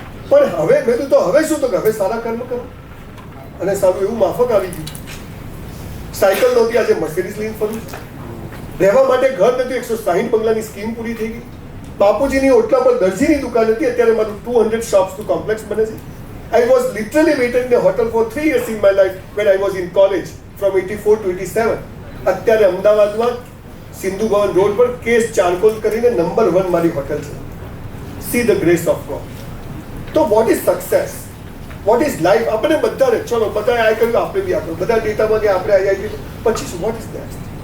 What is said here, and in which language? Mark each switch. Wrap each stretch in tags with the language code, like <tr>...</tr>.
<gu>પણ હવે મેં કીધું તો હવે શું? તો હવે સારા કર્મ કરો. અને સારું એવું માફક આવી ગયું. સાયકલ નહોતી, આજે મર્સિડીઝ લઈને ફરું. રહેવા માટે ઘર નથી, 160 બંગલાની સ્કીમ પૂરી થઈ ગઈ. બાપુજીની ઓટલા પર દરજીની દુકાન હતી, અત્યારે મારું 200 શોપ્સ નું કોમ્પ્લેક્સ બને છે.</gu> <en>I was literally waiting in a hotel for 3 years in my life when I was in college from 84 to 87.</en> <gu>અત્યારે અમદાવાદમાં સિંધુ ભવન રોડ પર કેસ ચારકોલ કરીને નંબર 1 મારી હોટલ છે.</gu> <en>See the grace of God.</en> <gu>તો</gu> <en>what is success? What is life?</en> <gu>આપણે બધા ચલો બધા આ કર્યું, આપણે બી આ કર્યું, બધા ડેટામાં ગયા, આપણે આઈ પછી</gu> <en>what is next?</en>